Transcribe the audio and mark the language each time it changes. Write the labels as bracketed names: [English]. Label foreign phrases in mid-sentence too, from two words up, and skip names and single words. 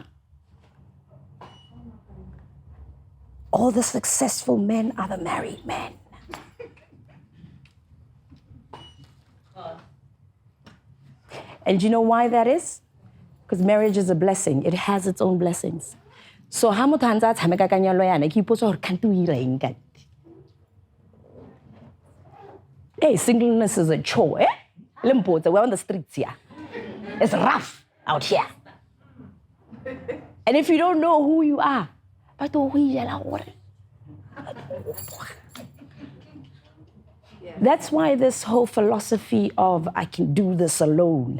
[English] All the successful men are the married men. And you know why that is? Because marriage is a blessing. It has its own blessings. [Tswana] So ha motho a ntse a tshameka ka nyalo yana ke ipotsa gore kante o ira eng ka. [English] Hey, singleness is a chore, eh? Limpopo, we're on the streets here. It's rough out here. And if you don't know who you are, that's why this whole philosophy of I can do this alone.